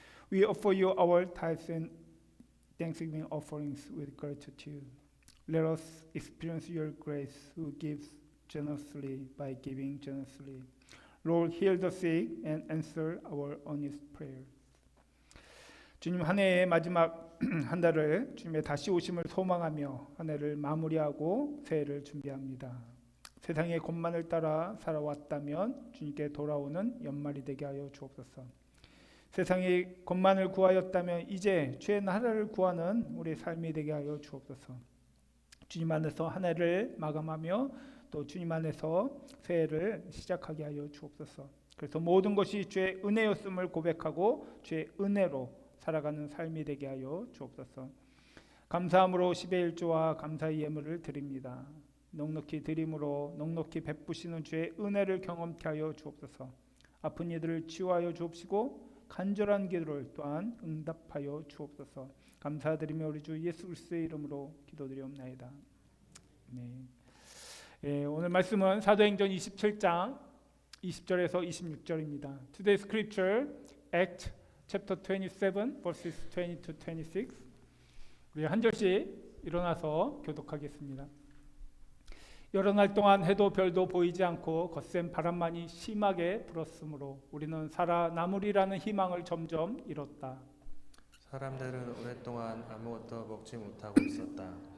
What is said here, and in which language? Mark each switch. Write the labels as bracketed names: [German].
[English] We offer you our tithes and thanksgiving offerings with gratitude. Let us experience your grace who gives generously by giving generously. Lord, heal the sick and answer our earnest prayers. [Korean] 주님, 한 해의 마지막 한 달을 주님의 다시 오심을 소망하며 한 해를 마무리하고 새해를 준비합니다. 세상의 것만을 따라 살아왔다면 주님께 돌아오는 연말이 되게 하여 주옵소서. 세상의 것만을 구하였다면 이제 주의 나라를 구하는 우리 삶이 되게 하여 주옵소서. 주님 안에서 한 해를 마감하며 또 주님 안에서 새해를 시작하게 하여 주옵소서. 그래서 모든 것이 주의 은혜였음을 고백하고 주의 은혜로 살아가는 삶이 되게 하여 주옵소서. 감사함으로 10의 1조와 감사의 예물을 드립니다. 넉넉히 드림으로 넉넉히 베푸시는 주의 은혜를 경험케 하여 주옵소서. 아픈 이들을 치유하여 주옵시고 간절한 기도를 또한 응답하여 주옵소서. 감사드리며 우리 주 예수 그리스도의 이름으로 기도드리옵나이다. 네. 오늘 말씀은 사도행전 27장 20절에서 26절입니다. [English] Today's scripture, Act chapter 27, verses 20 to 26. [Korean] 우리 한 절씩 일어나서 교독하겠습니다. 여러 날 동안 해도 별도 보이지 않고 거센 바람만이 심하게 불었으므로 우리는 살아남으리라는 희망을 점점 잃었다. 사람들은 오랫동안 아무것도 먹지 못하고 있었다.